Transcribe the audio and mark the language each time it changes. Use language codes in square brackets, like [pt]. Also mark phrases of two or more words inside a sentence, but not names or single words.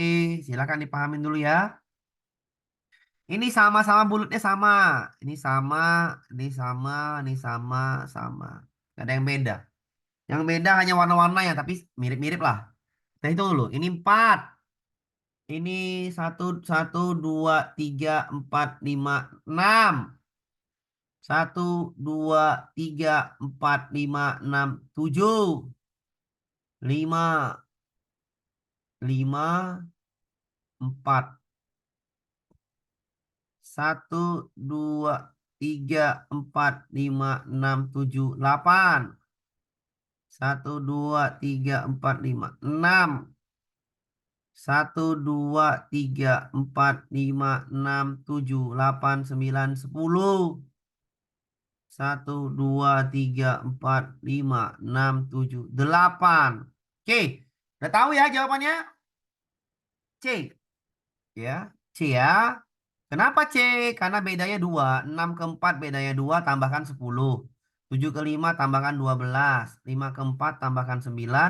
[id] Silakan dipahamin dulu ya. Ini sama-sama bulutnya sama. Ini sama, ini sama, ini sama, sama. Gak ada yang beda. Yang beda hanya warna-warna ya, tapi mirip-mirip lah. Kita hitung dulu. Ini 4. Ini satu, satu, dua, tiga, empat, lima, 6. Satu, dua, tiga, empat, lima, 6, 7. 5, 5, 4. Satu, dua, tiga, empat, lima, 6, 7, 8. Satu, dua, tiga, empat, lima, 6. Satu, dua, tiga, empat, lima, 6, 7, 8, 9, 10. Satu, dua, tiga, empat, lima, 6, 7, 8. Oke, udah tahu ya jawabannya? C. Ya, C ya. Kenapa C? Karena bedanya 2. 6 ke 4 bedanya 2, tambahkan 10. 7 ke 5 tambahkan 12. 5 ke 4 tambahkan 9.